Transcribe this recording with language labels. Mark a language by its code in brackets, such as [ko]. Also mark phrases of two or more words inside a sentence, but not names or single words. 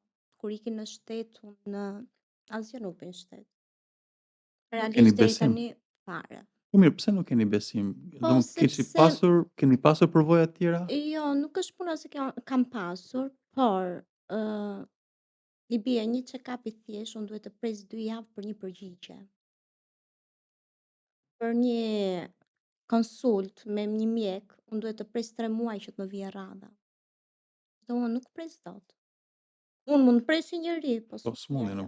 [sq] Kur ikin në shtet, unë asgjë nuk bën shtet. Keni Realisht deri besim? tani fare. Po mirë, pse nuk keni besim? Po sepse Keni pasur përvoja të tjera? jo, nuk është puna se kam pasur, por i bie një check-up i thjesht, unë duhet të pres 2 javë për një përgjigje. Për një konsult me një mjek, unë duhet të pres 3 muaj që të më vijë radha. Dhe unë nuk pres dot. Unë mund të pres si njeri, po Po s'mundi ajo.